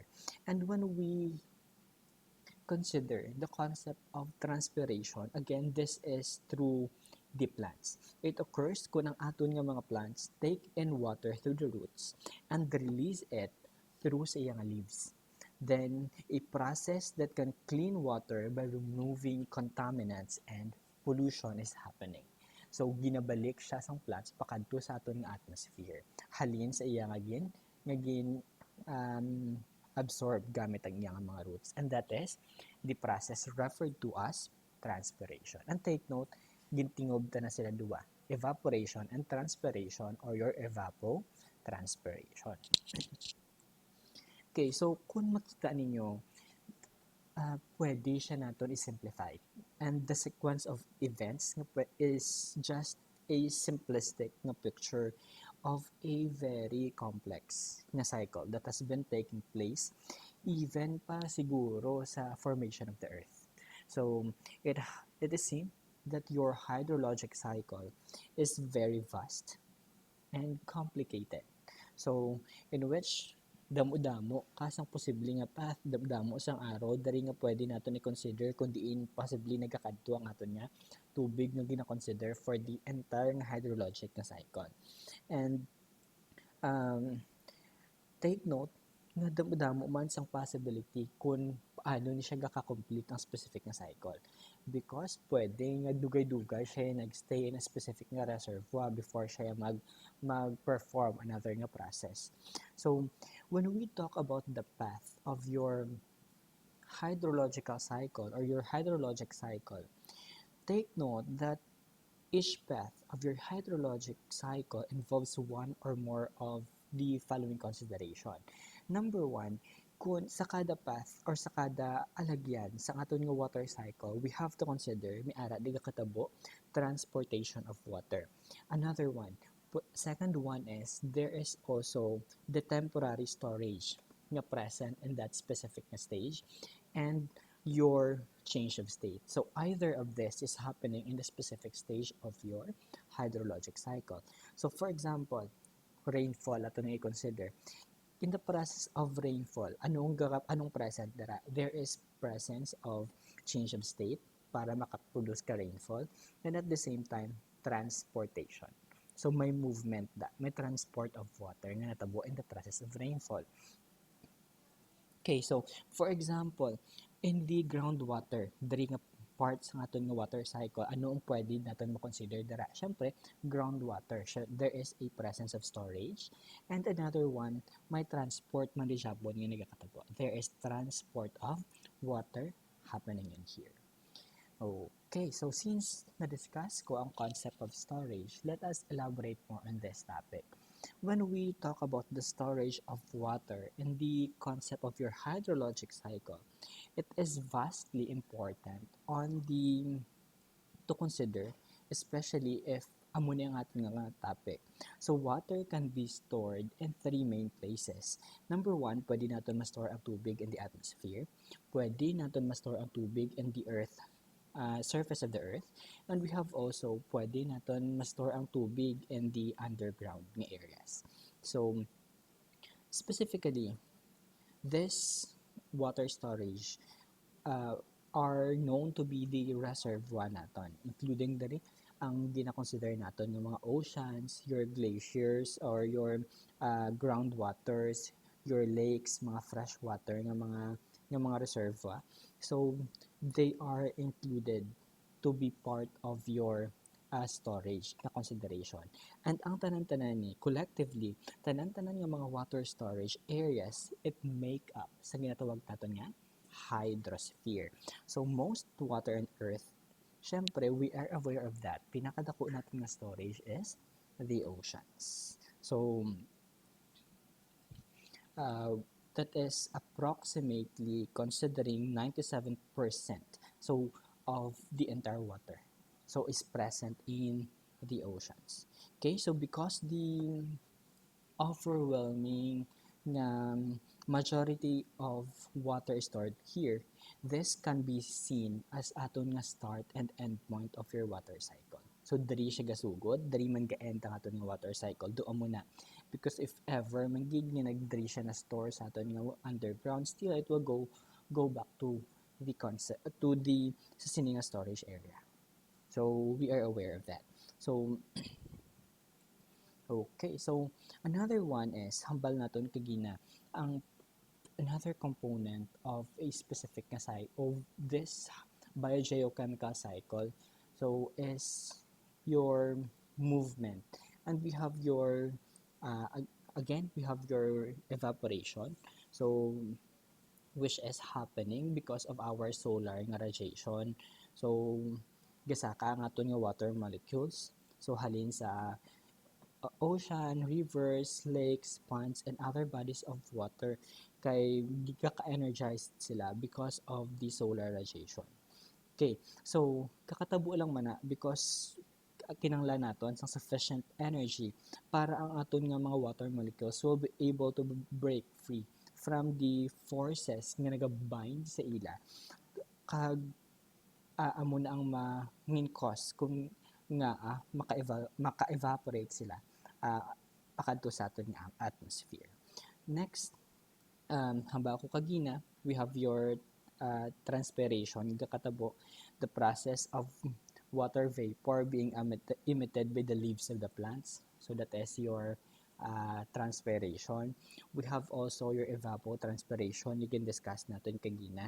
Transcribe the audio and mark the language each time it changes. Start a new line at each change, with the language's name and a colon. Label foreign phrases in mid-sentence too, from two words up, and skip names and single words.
English: And when we consider the concept of transpiration, again, this is through the plants. It occurs
Hiligaynon: kung ang aton nga mga
English: plants take in water through the roots and release it through
Hiligaynon: sa iyang
English: leaves. Then, a process that can clean water by removing contaminants and pollution is happening. So,
Hiligaynon: ginabalik siya sa plants pakadto sa aton nga atmosphere. Halin sa iyang absorb gamit ang iyang mga roots.
English: And that is the process referred to as transpiration. And take note,
Hiligaynon: gintingob ta na sila duwa.
English: Evaporation and transpiration or your evapotranspiration.
Hiligaynon: Okay, so kung makita ninyo, pwede siya natin i-simplify.
English: And the sequence of events is just a simplistic na picture of a very complex na cycle that has been taking place even
Hiligaynon: pa siguro
English: sa formation of the earth. So, it is seen that your hydrologic cycle is very vast and complicated. So, in which
Hiligaynon: damo-damo kasang posible nga path damo sang araw dari nga pwede naton i-consider kung diin possibly nagakadto ang aton nga tubig nga gina-consider
English: for the entire
Hiligaynon: nga hydrologic na cycle.
English: And take note
Hiligaynon: nga damo man sang possibility kung paano ni siya gaka-complete ang specific na cycle. Because pwede nga dugay-dugay siya nagstay
English: in a specific
Hiligaynon: nga reservoir before siya mag-perform another nga process.
English: So, when we talk about the path of your hydrological cycle or your hydrologic cycle, take note that each path of your hydrologic cycle involves one or more of the following consideration. Number one,
Hiligaynon: kung sa kada path or sa kada alagyan sa aton nga
English: water cycle, we have to consider
Hiligaynon: miara di katabo
English: transportation of water. Another one, second one is there is also the temporary storage nga present in that specific na stage and your change of state. So either of this is happening in the specific stage of your hydrologic cycle. So for example, rainfall
Hiligaynon: ato na i-consider.
English: In the process of rainfall,
Hiligaynon: anong present dara?
English: There is presence of change of state
Hiligaynon: para makaproduce ka
English: rainfall and at the same time transportation. So may movement may transport of water
Hiligaynon: nga natabo
English: in the process of rainfall. Okay, so for example, in the groundwater,
Hiligaynon: dari nga part sa aton nga
English: water cycle,
Hiligaynon: ano ang pwede natin mo-consider dara? Siyempre,
English: groundwater. There is a presence of storage. And another one,
Hiligaynon: may transport man di siya nga nagakatabo.
English: There is transport of water happening in here. Okay, so since
Hiligaynon: na-discuss ko ang
English: concept of storage, let us elaborate more on this topic. When we talk about the storage of water in the concept of your hydrologic cycle, it is vastly important to consider, especially if
Hiligaynon: amo na yung ating mga
English: topic. So, water can be stored in three main places. Number one,
Hiligaynon: pwede natin ma-store ang tubig
English: in the atmosphere.
Hiligaynon: Pwede natin ma-store ang tubig
English: in the earth, surface of the earth. And we have also,
Hiligaynon: pwede natin ma-store ang tubig
English: in the underground
Hiligaynon: nga areas.
English: So, specifically, this water storage uh, are known to be the reservoir naton, including
Hiligaynon: dali ang gina-consider naton yung mga
English: oceans, your glaciers, or your groundwaters, your lakes,
Hiligaynon: mga
English: fresh water
Hiligaynon: ng mga reservoir.
English: So, they are included to be part of your storage na consideration.
Hiligaynon: And ang tanan-tanan ni, collectively, tanan-tanan ng mga
English: water storage areas, it make up
Hiligaynon: sa ginatawag natin nga hydrosphere.
English: So, most water on Earth, syempre, we are aware of that.
Hiligaynon: Pinakadako natin na storage
English: is the oceans. So, uh, that is approximately considering 97% so of the entire water so is present in the oceans. Okay, so because the overwhelming na majority of water stored here, this can be seen as
Hiligaynon: aton nga
English: start and end point of your water cycle. So,
Hiligaynon: diri siya gasugod, diri man ga-end ang aton nga water cycle. Doon mo na.
English: Because if ever,
Hiligaynon: man gid nga nagdiri siya na store sa aton nga underground,
English: still it will go back to the
Hiligaynon: concept, to the sa sini nga storage area.
English: So, we are aware of that. So, okay, so another one is
Hiligaynon: hambal naton kagina ang
English: another component of a specific nga of this biogeochemical cycle so is your movement, and we have your again we have your evaporation, so which is happening because of our solar nga radiation.
Hiligaynon: So gasaka ang aton nga
English: water molecules
Hiligaynon: so halin sa
English: ocean, rivers, lakes, ponds, and other bodies of water
Hiligaynon: kay gika-energized sila
English: because of the solar radiation.
Hiligaynon: Okay, so kakatabo lang man na because kinanglan naton sang
English: sufficient energy
Hiligaynon: para ang aton nga mga water molecules
English: will be able to break free from the forces
Hiligaynon: nga nagabind sa ila kag amo na ang main cause kung nga maka-evaporate sila pakadto sa aton nga atmosphere. Next, hamba ko kagina,
English: we have your transpiration, kakatabo the process of water vapor being emitted by the leaves of the plants. So that is your transpiration. We have also your evapotranspiration. You can discuss
Hiligaynon: natin kagina.